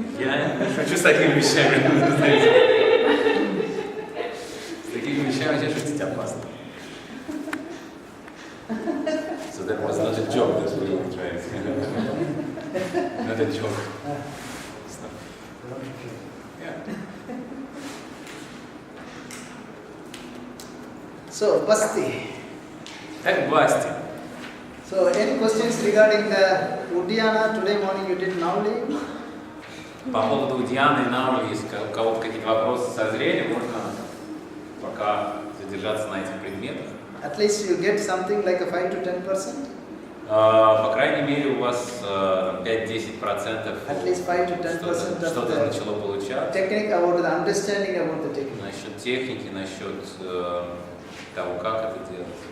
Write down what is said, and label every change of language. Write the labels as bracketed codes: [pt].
[ru] Я не шучу с такими вещами. С такими вещами я шутить опасно. [en] So that was not a joke that we were trying. Not a joke. It's not. Yeah. So Basti. [ru] Так, Басти. [en] So any questions regarding the Uddiyana today morning you did Nauli? [ru] По поводу Удьяны и Наули, если у кого-то какие-то вопросы созрели, можно пока задержаться на этих предметах. [en] At least you get something like a 5 to 10%? [ru] По крайней мере, у вас 5-10% [en] At least 5 to 10% of [ru] что-то [en] the [ru] начало получаться. [en] technique about the understanding about the technique. [ru] Насчет техники, насчет того, как это делать.